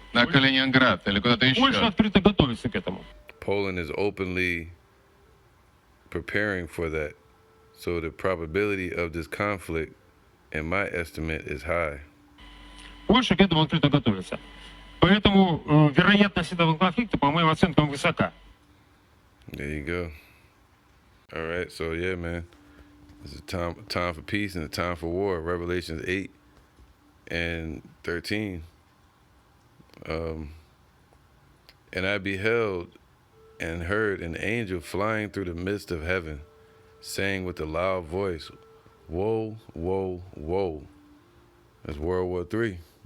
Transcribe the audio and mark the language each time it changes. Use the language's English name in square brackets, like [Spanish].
[Russian] На Калининград или куда-то Польша еще. открыто готовится к этому. [English] Poland is openly preparing for that. So the probability of this conflict, in my estimate, is high. [Russian] Польша к этому открыто готовится. Поэтому вероятность этого конфликта, по моим оценкам, высока. [English] There you go. All right, so yeah, man, it's a time for peace and a time for war. Revelations 8 and 13. And I beheld and heard an angel flying through the midst of heaven, saying with a loud voice, "Woe, woe, woe!" That's World War III.